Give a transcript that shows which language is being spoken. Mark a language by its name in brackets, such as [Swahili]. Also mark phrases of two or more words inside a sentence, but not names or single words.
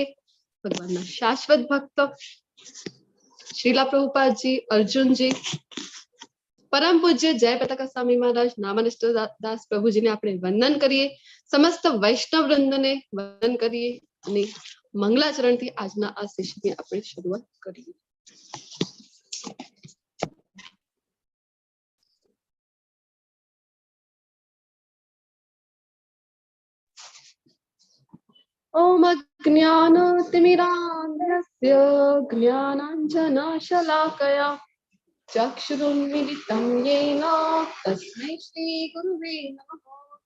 [Gujarati] ભગવાનના શાશ્વત ભક્ત શ્રીલા પ્રભુપાદજી, અર્જુનજી, પરમ પૂજ્ય જય પતાકા સ્વામી મહારાજ, નામાનિષ્ઠ દાસ પ્રભુજીને આપણે વંદન કરીએ। સમસ્ત વૈષ્ણવ વૃંદને વંદન કરીએ અને મંગલાચરણથી આજના આ સેશનની આપણે શરૂઆત કરીએ। [Sanskrit] ओम अज्ञानतिमिरान्धस्य ज्ञानाञ्जनशलाकया चक्षुरुन्मिलितं येन तस्मै श्रीगुरुवे नमः।